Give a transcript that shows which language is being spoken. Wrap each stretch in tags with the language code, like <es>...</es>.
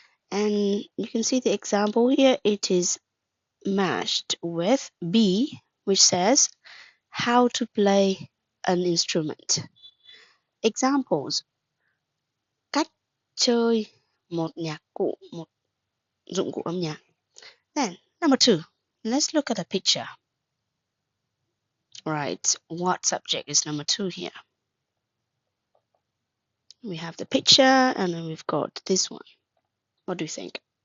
<en>And you can see the example here, it is matched with B, which says how to play an instrument.</en> <vi>Examples: cách chơi một nhạc cụ, một dụng cụ âm nhạc.</vi> <en>Then number 2, let's look at the picture. Right, what subject is number 2 here? We have the picture and then we've got this one. What do you think?</en>